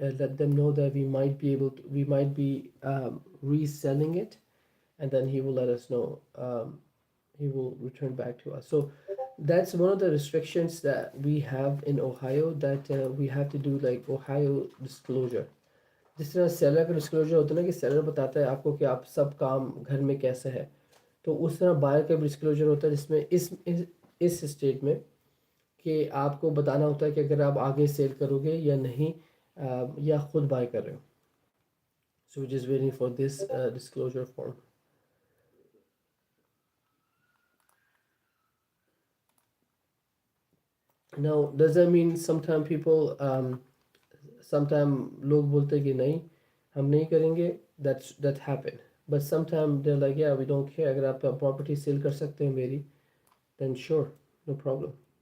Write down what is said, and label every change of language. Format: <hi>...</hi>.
<en>Let them know that we might be reselling it, and then he will let us know. He will return back to us. So that's one of the restrictions that we have in Ohio, that we have to do like Ohio disclosure.</en> <hi>जिस तरह seller का disclosure होता है ना कि seller बताता है आपको कि आप सब काम घर में कैसे है, तो उस तरह बायर का भी डिस्क्लोजर होता है जिसमें इस स्टेट में कि आपको बताना होता है कि अगर आप आगे सेल करोगे या नहीं, या खुद बाय कर रहे हो.</hi> <en>So we're just waiting for this disclosure form. Now does that mean sometimes people sometimes</en> <hi>लोग बोलते हैं कि नहीं हम नहीं करेंगे,</hi> <en>that happen, but sometimes they're like yeah we don't care,</en> <hi>अगर आप प्रॉपर्टी सेल कर सकते हैं मेरी,</hi> <en>then sure, no problem.</en>